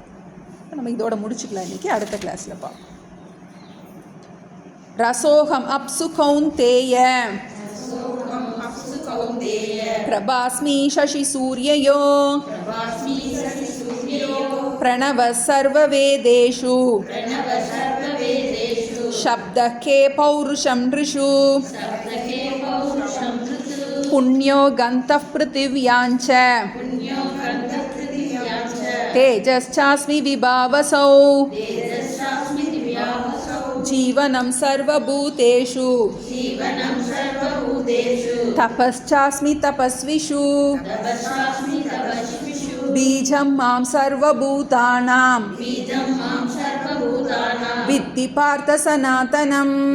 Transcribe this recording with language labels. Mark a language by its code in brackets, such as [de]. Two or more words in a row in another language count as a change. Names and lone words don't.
[ta] நம்ம இதோட முடிச்சுக்கலாம் இன்றைக்கி. அடுத்த கிளாஸில் பார்ப்போம். [sa] रसोहम् अप्सु कौन्तेय प्रभास्मि शशि सूर्ययो प्रणव सर्व वेदेषु शब्दके पौरुषं नृषु पुण्यो गन्तः पृथिव्याञ्च तेजश्चास्मि विभावसौ जीवनं सर्वभूतेषु तपश्चास्मि तपस्विषु बीजं मां सर्वभूतानां विद्धि पार्थ सनातनं